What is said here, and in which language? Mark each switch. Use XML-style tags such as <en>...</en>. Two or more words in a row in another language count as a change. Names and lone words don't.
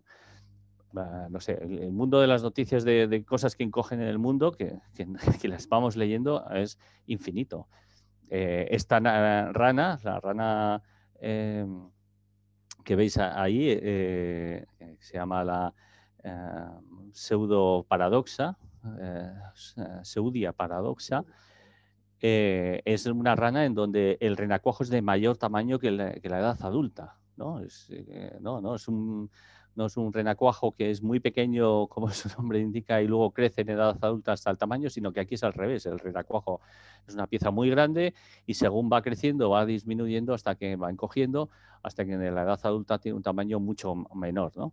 <es>No sé, el mundo de las noticias de cosas que encogen en el mundo, que las vamos leyendo, es infinito. Esta rana, la rana que veis ahí, se llama la pseudoparadoxa, Pseudia paradoxa, es una rana en donde el renacuajo es de mayor tamaño que la edad adulta, ¿no? No es un renacuajo que es muy pequeño, como su nombre indica, y luego crece en edad adulta hasta el tamaño, sino que aquí es al revés. El renacuajo es una pieza muy grande y según va creciendo va disminuyendo hasta que va encogiendo, hasta que en la edad adulta tiene un tamaño mucho menor, ¿no?</es>